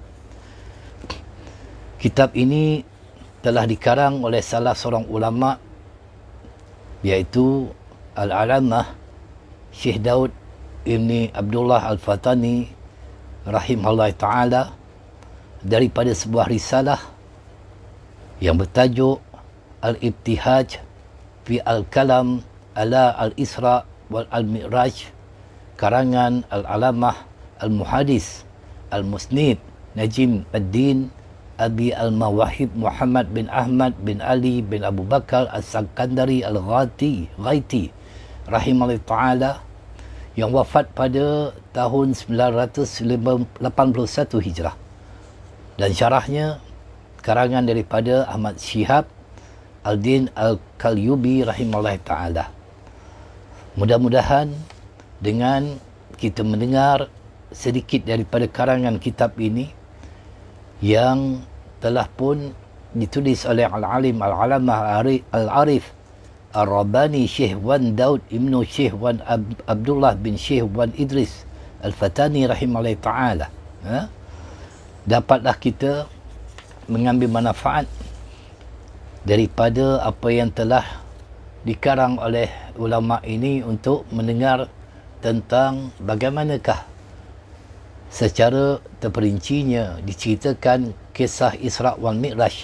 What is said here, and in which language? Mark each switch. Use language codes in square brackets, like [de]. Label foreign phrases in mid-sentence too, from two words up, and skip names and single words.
[ms] Kitab ini telah dikarang oleh salah seorang ulama, iaitu Al-Alamah Syekh Daud Ibni Abdullah Al-Fatani rahimahullah ta'ala, daripada sebuah risalah yang bertajuk Al-Ibtihaj fi Al-Kalam ala Al-Isra' wal Al-Mi'raj, karangan Al-Alamah Al-Muhadis Al-Musnid Najim Ad-Din Abi Al-Mawahib Muhammad bin Ahmad bin Ali bin Abu Bakar As-Sakandari Al-Ghaiti [ar] rahimahullah ta'ala, [ms] yang wafat pada tahun 981 Hijrah, dan syarahnya karangan daripada Ahmad Syihab Al-Din Al-Qalyubi [ar] rahimahullah ta'ala. [ms] Mudah-mudahan dengan kita mendengar sedikit daripada karangan kitab ini yang telah pun ditulis oleh Al-Alim Al-Alamah Al-Arif Ar-Rabbani Syekh Wan Daud Ibnu Syekh Wan Abdullah bin Syekh Wan Idris Al-Fatani [ar] rahimahullah ta'ala, [ms] dapatlah kita mengambil manfaat daripada apa yang telah dikarang oleh ulama ini untuk mendengar tentang bagaimanakah secara terperincinya diceritakan kisah Isra' wal Mi'raj.